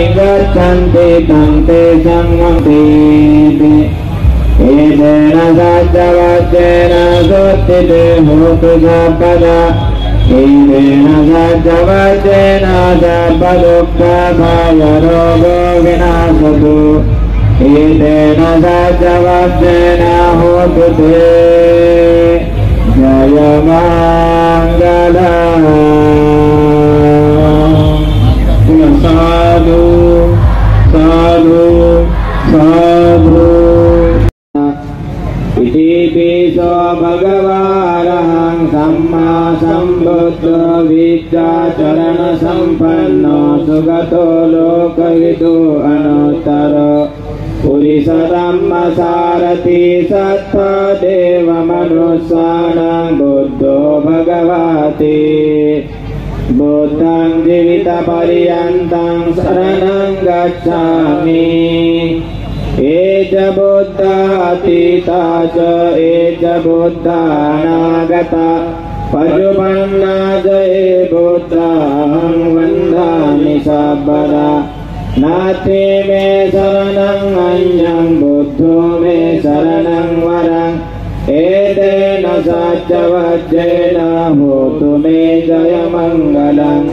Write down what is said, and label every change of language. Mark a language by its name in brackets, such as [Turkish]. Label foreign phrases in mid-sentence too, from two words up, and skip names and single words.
[Pali] गच्छन्ति तं ते संगमतीति एतेन सज्जवज्जेन सोत्थिते होतु सपदा एतेन सज्जवज्जेन सर्वदुःखभयरोगो विनाशतु एतेन सज्जवज्जेन होतु ते जयमङ्गलम्। साधु साधु साधु इतिपिसो भगवान् सम्मा सम्बुद्धो विद्याचरणसम्पन्नो सुगतो लोकविदो अनुत्तरो पुरुषधम्मसारथि सत्त्वदेवमनुष्याणां बुद्धो भगवति बुद्धं जीवितपर्यन्तं शरणं गच्छामि। एष बुद्धा अतीता च एष बुद्धा अनागता पशुपन्ना च ये बुद्धाहं वन्दामि सर्वदा। नास्ति मे शरणं अन्यं बुद्धो मे शरणं वरम् एतेन सज्जवज्जेन होतु मे जयमङ्गलम्।